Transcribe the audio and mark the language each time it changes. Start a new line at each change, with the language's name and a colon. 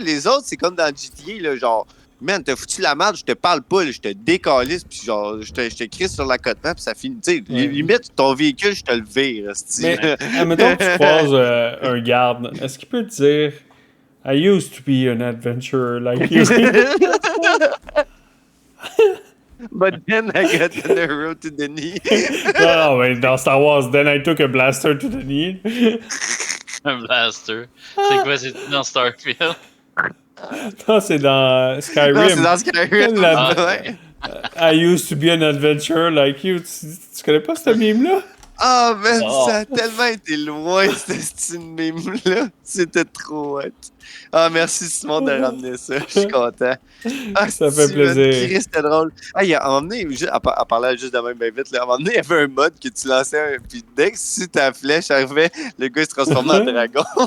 French: Les autres, c'est comme dans GTA, là, genre. Man, t'as foutu la merde, je te parle pas, là, je te décalisse, puis genre, je te crisse sur l'accotement, puis ça finit. Tu sais, Ouais. limite, ton véhicule, je te le vire, hostie. Mais, admettons que tu croises un garde, est-ce qu'il peut te dire
English: I used to be an adventurer like you? But then I got an arrow to the knee.
French: Non, mais dans Star Wars,
English: then I took a blaster to the knee.
French: Un blaster. C'est quoi, c'est dans Starfield? Non, c'est dans Skyrim. Non, c'est dans Skyrim. La- Ouais.
English: I used to be an adventurer like you.
French: Tu connais pas ce meme-là? Ah, man, Oh. ça a tellement été loin, ce style meme-là. C'était trop hot. Ah, merci Simon de ramener ça. Je suis content. Ah, Ça fait plaisir. Chris, c'était drôle. Ah, il y a, à un moment donné, à parler juste de même bien vite, là, à un moment donné, il y avait un mode que tu lançais, puis dès que si ta flèche arrivait, le gars il se transformait en dragon.